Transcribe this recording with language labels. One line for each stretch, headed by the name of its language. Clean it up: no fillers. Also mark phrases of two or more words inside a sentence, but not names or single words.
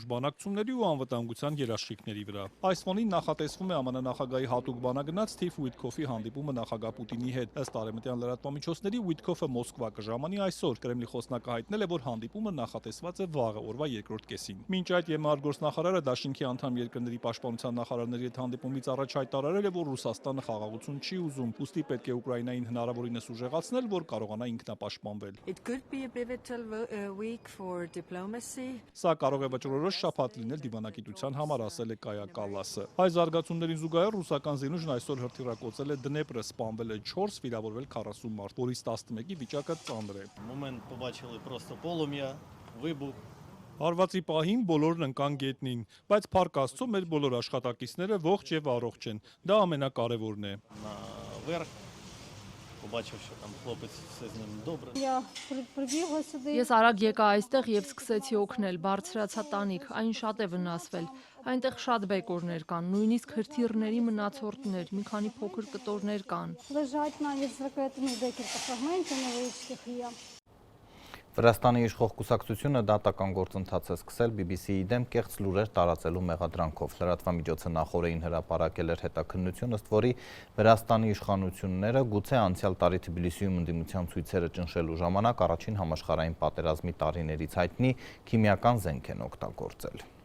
Armenian: բանակցությունների ու անվտանգության երաշխիքների վրա։ Այս ֆոնին նախատեսվում է ԱՄՆ նախագահի հատուկ բանագնաց Սթիվ Ուիթքոֆի հանդիպումը նախագահ Պուտինի հետ։ Ըստ արևմտյան լրատվամիջոցների Ուիթքոֆը Մոսկվա կժամանի այսօր։ Կրեմլի խոսնակը հայտնել է, որ հանդիպումը նախատեսված է վաղը օրվա երկրորդ կեսին։ Մինչ այդ ԵՄ արտգործնախարարը Դաշինքի անդամ երկրների պաշտպանության նախարարների հետ հանդիպումից առաջ հայտարարել է, որ Ռուսաստանը խաղաղություն չի ուզում, ուստի պետք է Ուկրաինային հնարավորինս ուժեղացնել, որ կարողանա ինքնապաշտպանվել։
English: It could be a pivotal week for diplomacy.
Armenian: Սա կարող է վճռորոշ շաբաթ լինել դիվանագիտության համար, ասել է Կայա Կալասը։ Այս զարգացումներին զուգահեռ ռուսական զինուժն այսօր հրթիռակոծել է Դնեպրը, սպանվել է 4, վիրավորվել 40 մարդ, որից 11-ի վիճակը ծանր է։
Ukrainian: Moment побачили просто полум'я, вибух.
Armenian: Հարվածի պահին բոլորն ընկան գետնին, բայց փառք Աստծո մեր բոլոր աշխատակիցները ողջ եւ առողջ են։ Դա ամենակարևորն է։
Ukrainian: Наверх. Побачив, що там хлопець все з ним добре.
Armenian: Ես արագ եկա այստեղ եւ սկսեցի օգնել, բարձրացա տանիք, այն շատ է վնասվել։ Այնտեղ շատ բեկորներ կան, նույնիսկ հրթիռների մնացորդներ, մի քանի փոքր կտորներ կան։ Վրաստանի իշխող կուսակցությունը դատական գործընթաց է սկսել BBC-ի դեմ կեղծ լուրեր տարածելու մեղադրանքով։ Լրատվամիջոցը նախօրեին հրապարակել էր հետաքննություն, ըստ որի Վրաստանի իշխանությունները գուցե անցյալ տարի Թբիլիսիում ընդդիմության ցույցերը ճնշելու ժամանակ առաջին համաշխարհային պատերազմի տարիներից հայտնի քիմիական զենք են օգտագործել։